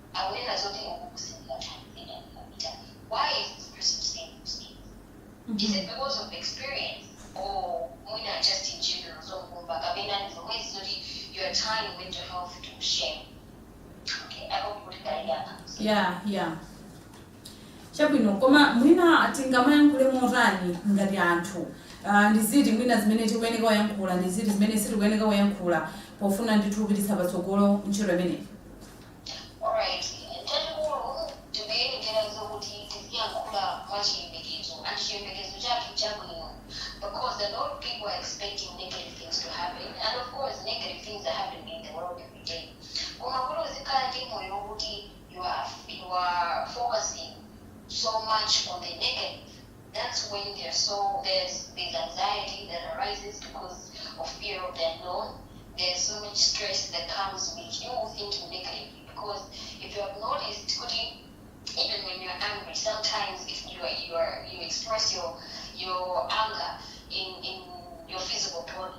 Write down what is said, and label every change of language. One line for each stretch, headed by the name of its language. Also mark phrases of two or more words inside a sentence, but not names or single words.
English: Why is this person saying those things? Is it because of experience or just in general? You're tying mental health to shame. Okay, I hope you got that. Yeah.
Nyanja: Chabwino koma mwina atingamayankhule motani ngati anthu ndiziti mwina zimene tikuyeneka kuyankhula ndiziti zimene sitikuyeneka kuyankhula pofuna ndithu kupititsa patsogolo ntchito imeneyi.
English: Alright,
Nyanja: chachikulu tikuyenekera zokuti tiziyankhula mwachiyembekezo
English: and
Nyanja: chiyembekezo chake chabwino
English: because a lot of people are expecting negative things to happen and of course negative things are happening in the world every day.
Nyanja: Koma kuti uzikhala ndi moyo wokuti
English: you are focusing so much on the negative, that's when there's anxiety that arises because of fear of the unknown. There's so much stress that comes with you thinking negatively because if you have noticed, even when you're angry, sometimes if you express your anger in your physical body.